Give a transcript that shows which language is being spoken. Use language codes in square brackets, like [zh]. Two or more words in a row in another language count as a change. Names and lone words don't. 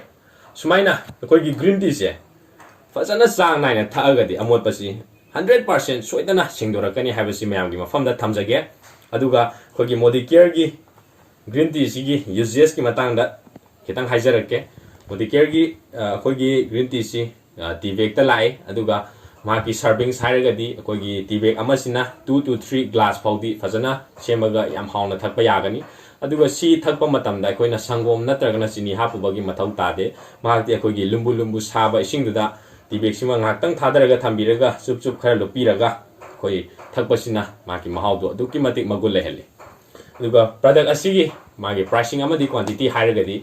[mni] Sumaina akoigi [en] green tea [mni] se fajana sang naina thaagadi amotpasi 100% soidana sengdorakani habasi mayamgi mafamda thamjage. Aduga akoigi Modicare gi [en] green tea [mni] sigi uses ki matangda kitang haijarake. Modicare gi akoigi [en] green tea [mni] si [en] tea bag [mni] ta lai aduga maki serving sairagadi akoigi [en] tea bag [mni] amasina [en] 2 to 3 glass [mni] faudi fajana semaga yam hauna thakpa yagani. aduga si thakpa matamda akoina sangom natragana chini hapubagi mathau tade mahakti akogi lumbu lumbu saba isingduda tibek sima ngaktang thadaraga thambiraga chup chup khara lupiraga koi thakpasina maki mahaudu aduki matik magul lehele aduga product asigi magi pricing amadi quantity hairagadi